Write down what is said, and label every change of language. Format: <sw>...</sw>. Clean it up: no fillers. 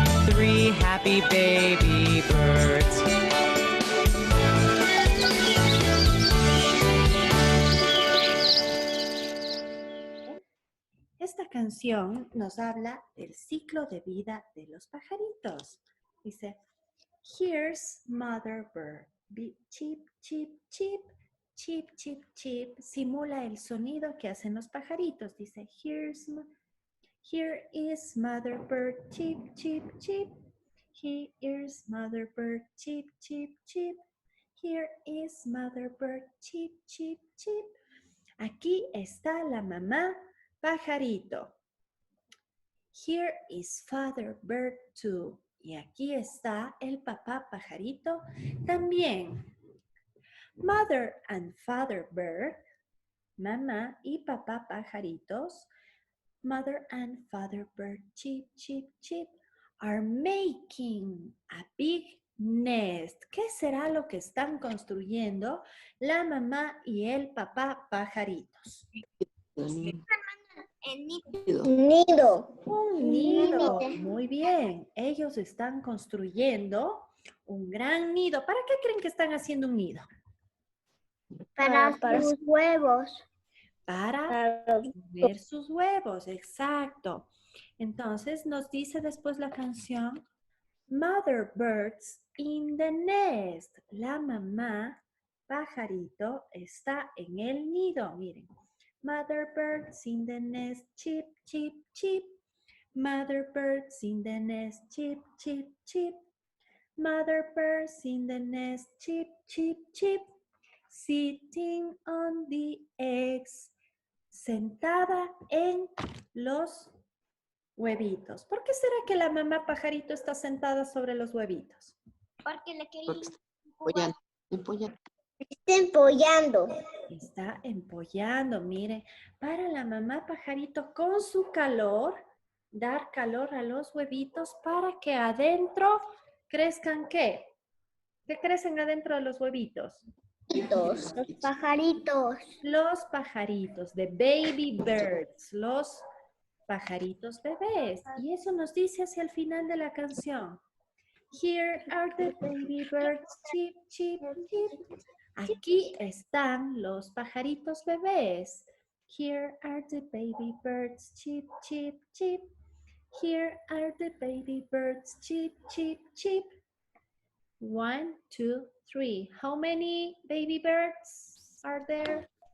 <en>3 happy baby birds.</en> <es>Esta canción nos habla del ciclo de vida de los pajaritos. Dice,</es> <en>here's Mother Bird. Chip, chip, chip, chip, chip, chip.</en> <es>Simula el sonido que hacen los pajaritos.</es> <en>Dice, here is Mother Bird. Chip, chip, chip. Here's Mother Bird. Chip, chip, chip. Here is Mother Bird.</en> <es>Chip, chip, chip. Aquí está la mamá pajarito.</es> <en>Here is Father Bird too.</en> <es>Y aquí está el papá pajarito también.</es> <en>Mother and Father Bird</en> <es>mamá y papá pajaritos,</es> <en>mother and father bird, chip, chip, chip, are making a big nest.</en> <es>¿Qué será lo que están construyendo la mamá y el papá pajaritos? Nido. Un nido. Muy bien. Ellos están construyendo un gran nido. ¿Para qué creen que están haciendo un nido? Para sus huevos. Para poner sus huevos, exacto. Entonces nos dice después la canción,</es> <en>Mother birds in the nest.</en> <es>La mamá pajarito está en el nido. Miren,</es> <en>Mother birds in the nest, chip, chip, chip. Mother birds in the nest, chip, chip, chip. Mother birds in the nest, chip, chip, chip. Sitting on the eggs.</en> <es>Sentada en los huevitos. ¿Por qué será que la mamá pajarito está sentada sobre los huevitos? Porque le quería Está empollando. Está empollando, mire. Para la mamá pajarito con su calor, dar calor a los huevitos para que adentro crezcan ¿qué? ¿Qué crecen adentro de los huevitos? Los pajaritos. Los pajaritos,</es> <en>the baby birds,</en> <es>los pajaritos bebés. Y eso nos dice hacia el final de la canción.</es> <en>Here are the baby birds, chip, chip, chip.</en> <es>Aquí están los pajaritos bebés.</es> <en>Here are the baby birds, chip, chip, chip. Here are the baby birds, chip, chip, chip. 1, 2, 3. How many baby birds are there?</en>